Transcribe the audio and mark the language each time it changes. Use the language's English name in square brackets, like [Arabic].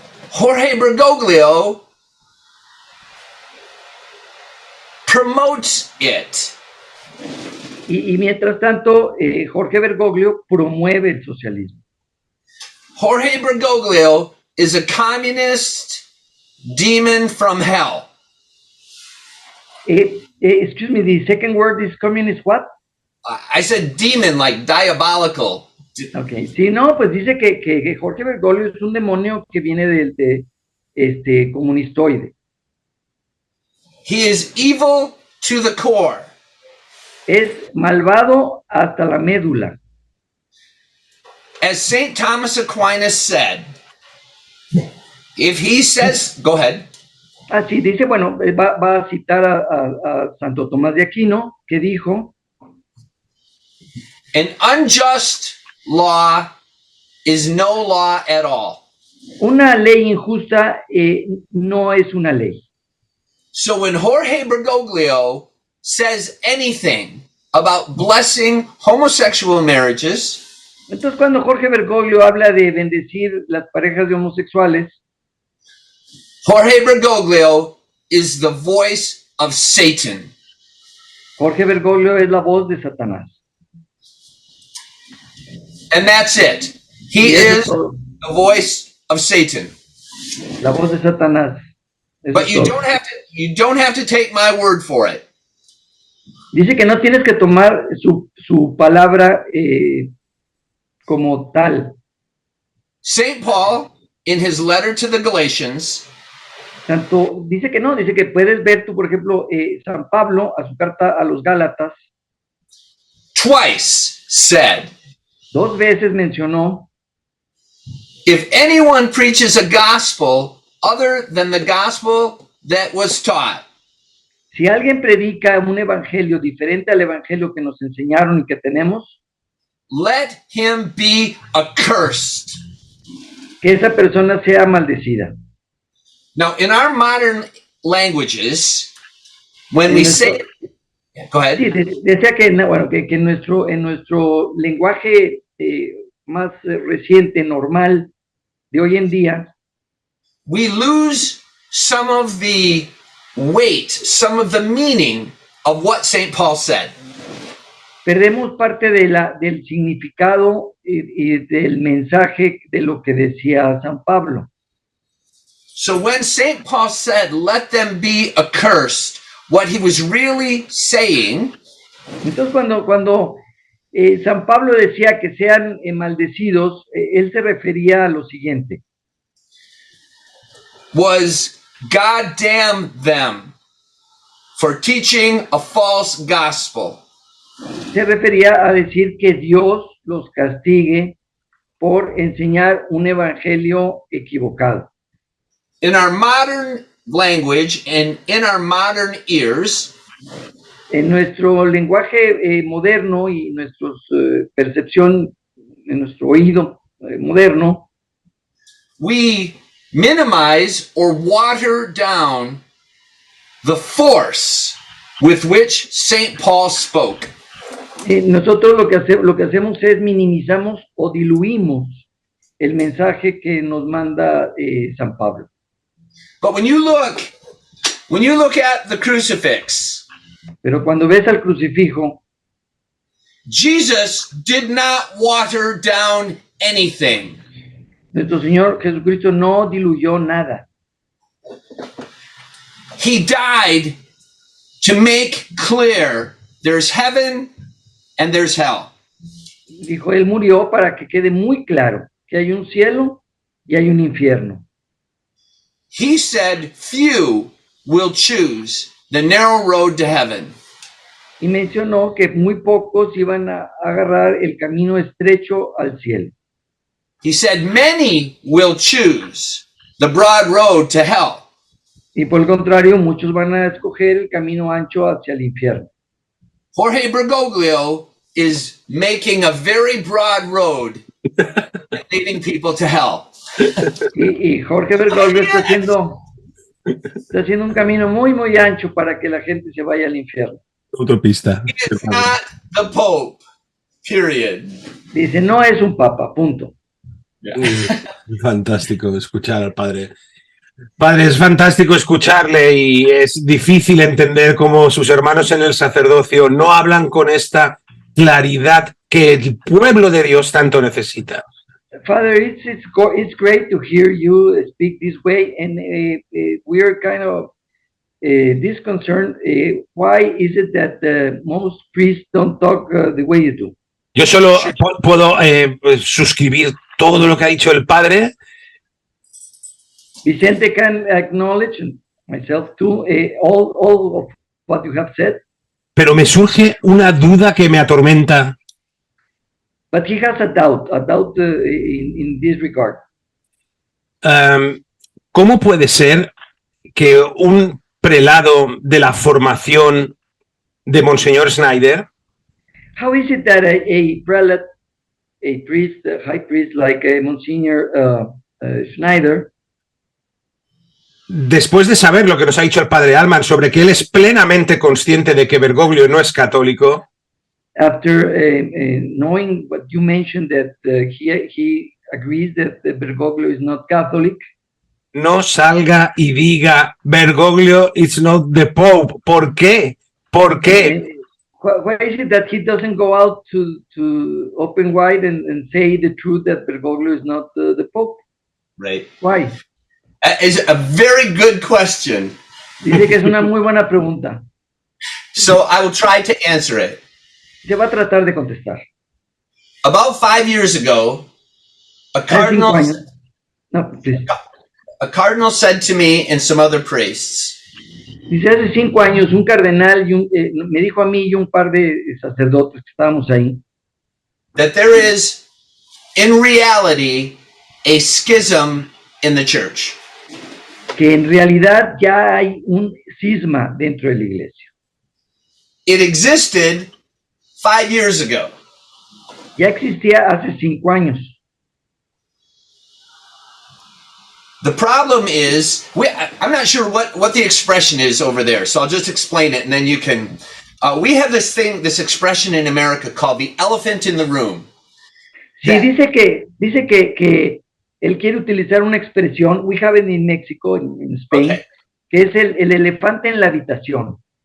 [English] Jorge Bergoglio promotes it. [Spanish] Y mientras tanto, Jorge Bergoglio promueve el socialismo. [English] Jorge Bergoglio is a communist demon from hell. Excuse me, the second word is communist what? I said demon, like diabolical. [Spanish] Okay, sí, no, pues dice que Jorge Bergoglio es un demonio que viene de comunistoide. [English] He is evil to the core. [Spanish] Es malvado hasta la médula. [English] As St. Thomas Aquinas said, if he says, go ahead. [Spanish] Así dice, bueno, va a citar a Santo Tomás de Aquino, que dijo, [English] an unjust law is no law at all. [Spanish] Una ley injusta no es una ley. [English] So when Jorge Bergoglio says anything about blessing homosexual marriages, [Spanish] entonces cuando Jorge Bergoglio habla de bendecir las parejas de homosexuales, [English] Jorge Bergoglio is the voice of Satan. [Spanish] Jorge Bergoglio es la voz de Satanás. [English] And that's it. He is the voice of Satan. [Spanish] La voz de Satanás. [English] But you don't have to take my word for it. [Spanish] Dice que no tienes que tomar su palabra como tal. [English] St. Paul, in his letter to the Galatians, [Spanish] Dice que no, dice que puedes ver tú, por ejemplo, San Pablo, a su carta a los Gálatas, [English] twice said, [Spanish] 2 veces mencionó, [English] if anyone preaches a gospel other than the gospel that was taught, [Spanish] si alguien predica un evangelio diferente al evangelio que nos enseñaron y que tenemos, [English] let him be accursed. [Spanish] Que esa persona sea maldecida. [English] Now, in our modern languages, when we say, go ahead. [Spanish] Sí, decía que, bueno, que en nuestro lenguaje más reciente, normal, de hoy en día, [English] we lose some of the weight, some of the meaning of what St. Paul said. [Spanish] Perdemos parte del significado y del mensaje de lo que decía San Pablo. [English] So when St. Paul said, let them be accursed, what he was really saying [Spanish] Entonces, cuando San Pablo decía que sean maldecidos, él se refería a lo siguiente. [English] was, God damn them for teaching a false gospel. [Spanish] Se refería a decir que Dios los castigue por enseñar un evangelio equivocado. [English] In our modern language and in our modern ears, [Spanish] En nuestro lenguaje moderno y nuestra percepción, en nuestro oído moderno, [English] we minimize or water down the force with which St. Paul spoke. [Spanish] nosotros lo que hacemos es minimizamos o diluimos el mensaje que nos manda San Pablo. [English] But when you look at the crucifix, [Spanish] Pero cuando ves al crucifijo, [English] Jesus did not water down anything. [Spanish] nuestro Señor Jesucristo no diluyó nada. [English] He died to make clear there's heaven and there's hell. [Spanish] Dijo, Él murió para que quede muy claro que hay un cielo y hay un infierno. [English] He said few will choose the narrow road to heaven. [Spanish] Y mencionó que muy pocos iban a agarrar el camino estrecho al cielo. [English] He said many will choose the broad road to hell. [Spanish] Y por el contrario, muchos van a escoger el camino ancho hacia el infierno. [English] Jorge Bergoglio is making a very broad road leading people to hell. [Spanish] Y Jorge Bergoglio está haciendo un camino muy, muy ancho para que la gente se vaya al infierno. Autopista. [English] It's not the Pope, period. [Spanish] Dice, no es un papa, punto. Fantástico escuchar al padre. Padre, es fantástico escucharle y es difícil entender cómo sus hermanos en el sacerdocio no hablan con esta claridad que el pueblo de Dios tanto necesita. [English] Father, it's great to hear you speak this way, and we're kind of disconcerted. Why is it that most priests don't talk the way you do? [Spanish] Yo solo puedo suscribir todo lo que ha dicho el padre. [English] Vicente can acknowledge, and myself too, all of what you have said. [Spanish] Pero me surge una duda que me atormenta. [English] But he has a doubt in this regard. [Spanish] ¿Cómo puede ser que un prelado de la formación de Monseñor Schneider [English] How is it that a prelate, a priest, a high priest like Monsignor Schneider, [Spanish] después de saber lo que nos ha dicho el padre Alman sobre que él es plenamente consciente de que Bergoglio no es católico, [English] after knowing what you mentioned, that he agrees that Bergoglio is not Catholic, [Spanish] no salga y diga [English] Bergoglio is not the Pope? [Spanish] ¿Por qué? ¿Por qué? [English] Why is it that he doesn't go out to open wide and say the truth that Bergoglio is not the Pope? Right. Why? Is a very good question. [Spanish] Dice que es una muy buena pregunta. [English] So I will try to answer it. [Spanish] Se va a tratar de contestar. [English] About 5 years ago, a [Spanish] Hace 5 [English] cardinal, [Spanish] años. [English] No, please. a cardinal said to me and some other priests, [Spanish] Dice, hace 5 años un cardenal me dijo a mí y un par de sacerdotes que estábamos ahí, [English] that there is, in reality, a schism in the church. [Spanish] que en realidad ya hay un cisma dentro de la iglesia. [English] It existed 5 years ago. [Spanish] Ya existía hace 5 años. [English] The problem is, I'm not sure what the expression is over there, so I'll just explain it and then you can. We have this expression in America called the elephant in the room. [Spanish] Sí, dice que él quiere utilizar una expresión, [English] we have it in Mexico, in Spain, Okay. [Spanish] que es el elefante en la habitación.